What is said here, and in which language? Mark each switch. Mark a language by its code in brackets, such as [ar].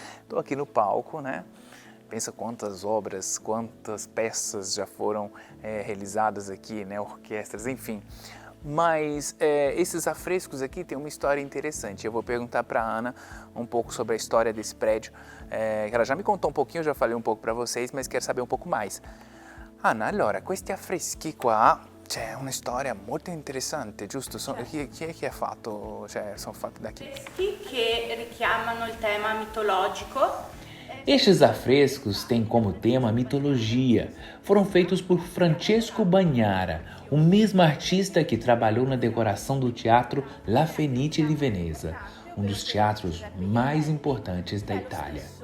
[pt] Estou aqui no palco, né? Pensa quantas obras, quantas peças já foram realizadas aqui, né? Orquestras, enfim. Mas esses afrescos aqui têm uma história interessante. Eu vou perguntar para a Ana um pouco sobre a história desse prédio. Ela já me contou um pouquinho, eu já falei um pouco para vocês, mas quero saber um pouco mais. [it] Ana, allora, questi affreschi qua, c'è una storia molto interessante, giusto? Chi è che ha fatto, cioè, sono fatti da chi? Affreschi che richiamano il tema mitologico. [pt] Estes afrescos têm como tema a mitologia. Foram feitos por Francesco Bagnara, o mesmo artista que trabalhou na decoração do teatro La Fenice di Veneza, um dos teatros mais importantes da Itália.